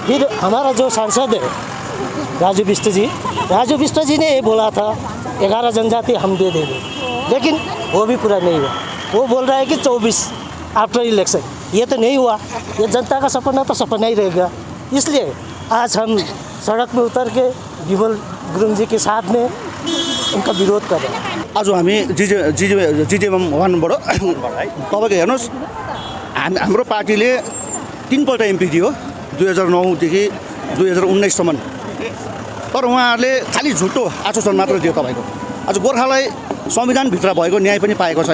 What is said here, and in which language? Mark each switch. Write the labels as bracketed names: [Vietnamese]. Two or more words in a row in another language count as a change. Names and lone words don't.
[Hindi] फिर हमारा जो सांसद है राजू बिष्ट जी ने ये बोला था 11 जनजाति हम दे देंगे, लेकिन वो भी पूरा नहीं हुआ। वो बोल रहा है कि 24 [English] after election, [Hindi] ये तो नहीं हुआ। ये जनता का सपना तो सपना ही रहेगा। इसलिए आज हम सड़क में उतर के विमल गुरुङ जी के साथ में उनका विरोध कर रहे हैं। [Nepali] आज हामी जिजेएम वानबाट तपाईँको हेर्नुहोस्, हाम्रो पार्टीले 3 पल्ट एमपी दियो 2009 देखि 2019सम्म, तर उहाँहरूले खालि झुटो आश्वासन मात्र दियो तपाईँको। आज गोर्खालाई संविधानभित्र भएको न्याय पनि पाएको छैन।